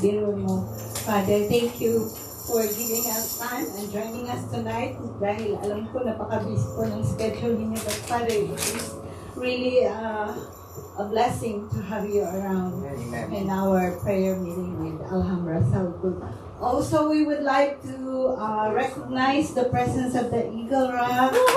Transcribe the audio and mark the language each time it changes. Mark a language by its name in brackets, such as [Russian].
[Filipino] Biro mo, [English] Father, thank you for giving us time and joining us tonight. [Filipino] Dahil alam ko napaka-busy po ng schedule niyo. [English] But Father, it is really a blessing to have you around in our prayer meeting with Alhambra South Group. Also, we would like to recognize the presence of the Eagle Rock.